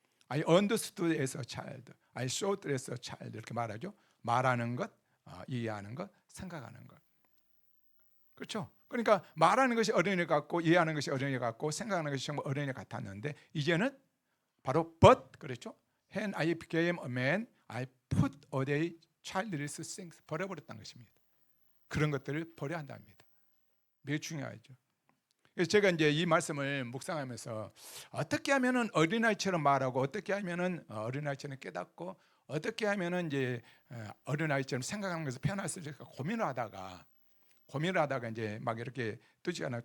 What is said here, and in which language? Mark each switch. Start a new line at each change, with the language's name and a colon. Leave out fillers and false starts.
English: I understood as a child. I thought as a child.
Korean: 이렇게 말하죠. 말하는 것, 이해하는 것, 생각하는 것. 그렇죠? 그러니까 말하는 것이 어린애 같고, 이해하는 것이 어린애 같고, 생각하는 것이 정말 어린애 같았는데, 이제는 바로 but, 그렇죠?
English: When I became a man, I put away childish things.
Korean: 버려버렸다는 것입니다. 그런 것들을 버려야 한답니다. 매우 중요하죠. 그래서 제가 이제 이 말씀을 묵상하면서 어떻게 하면은 어린아이처럼 말하고, 어떻게 하면은 어린아이처럼 깨닫고, 어떻게 하면은 이제 어린아이처럼 생각하는 것을 표현할 수 있을까 고민을 하다가 이제 막 이렇게 뜨지 않아요.